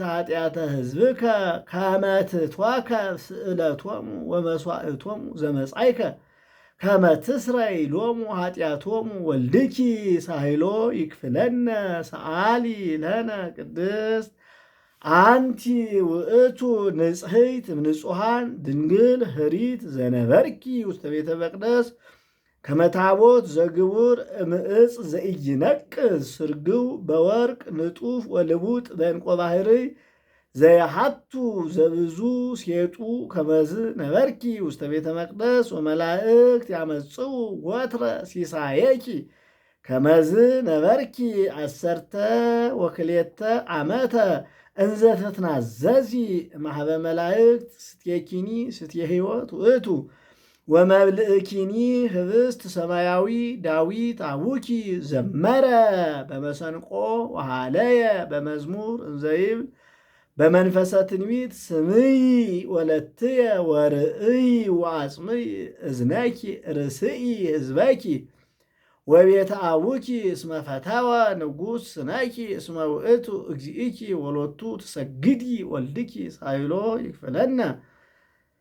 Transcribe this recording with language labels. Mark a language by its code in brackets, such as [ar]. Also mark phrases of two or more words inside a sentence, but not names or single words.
[gez] ኃጢአተ ሕዝብከ ከመ ትትወከ ስእለቶሙ ወመስዋዕቶሙ ዘመጻእከ ከመ ትስረይ ሎሙ ኃጢአቶሙ ወልድኪ ሳይሎ ይክፍለነ ሰአሊ ለነ ቅድስት አንቲ ውእቱ ንጽሕይት እምንጹሐን ድንግል ህሪት ዘነበርኪ ውስተ ቤተ መቅደስ ከመ ታቦት ዘግቡር እምዕፅ ዘኢይነቅዝ ስርግው በወርቅ ንጡፍ ወልቡጥ በዕንቆ ባሕርይ ዘየሃቱ ዘብዙ ሴጡ ከመዝ ነበርኪ ውስተ ቤተ መቅደስ ወመላእክት ያመጽኡ ወትረ ሲሳየኪ ከመዝ ነበርኪ አሰርተ ወክልኤተ ዓመተ እንዘ ተትናዘዚ ማህበ መላእክት ስትየኪኒ ስትየ ሕይወት ውእቱ ወመብልእኪኒ ህብስት ሰማያዊ ዳዊት አቡኪ ዘመረ በመሰንቆ ወሃለየ በመዝሙር እንዘይብል በመንፈሰ ትንቢት ስምይ ወለትየ ወርእይ ወአጽምይ እዝነኪ ርስኢ ህዝበኪ ወቤተ አቡኪ እስመ ፈተወ ንጉሥ ስነኪ እስመ ውእቱ እግዚእኪ ወሎቱ ትሰግዲ ወልድኪ ሳይሎ ይክፍለነ